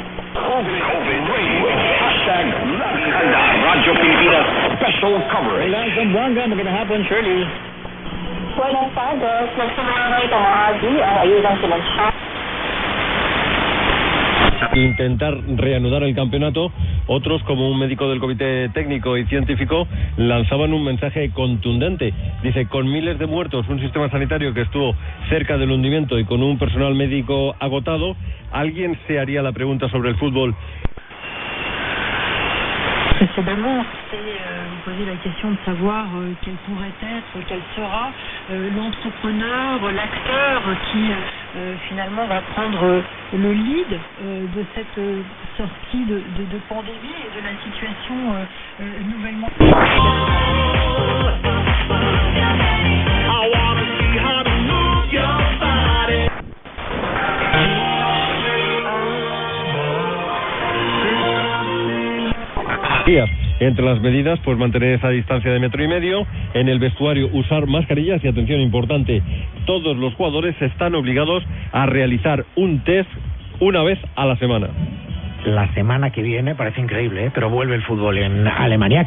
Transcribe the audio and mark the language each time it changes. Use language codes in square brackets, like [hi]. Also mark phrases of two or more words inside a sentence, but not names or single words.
[en] COVID rage. Hashtag [tl] laging handa. [en] Radyo Pilipinas special coverage. [tl] Kailan Zamboanga, magandang hapon, Shirley. [es] Buenas tardes. Nagsumanay tumawagi ang ayudang silansya. Intentar reanudar el campeonato, otros, como un médico del comité técnico y científico, lanzaban un mensaje contundente. Dice, con miles de muertos, un sistema sanitario que estuvo cerca del hundimiento y con un personal médico agotado, ¿alguien se haría la pregunta sobre el fútbol? [fr] Précédemment, c'est poser la question de savoir quel pourrait être, quel sera l'entrepreneur, l'acteur qui finalement va prendre le lead de cette sortie de pandémie et de la situation nouvellement. [es] Entre las medidas, pues mantener esa distancia de 1,5 metros, en el vestuario usar mascarillas y, atención importante, todos los jugadores están obligados a realizar un test una vez a la semana. La semana que viene, parece increíble, pero vuelve el fútbol en Alemania.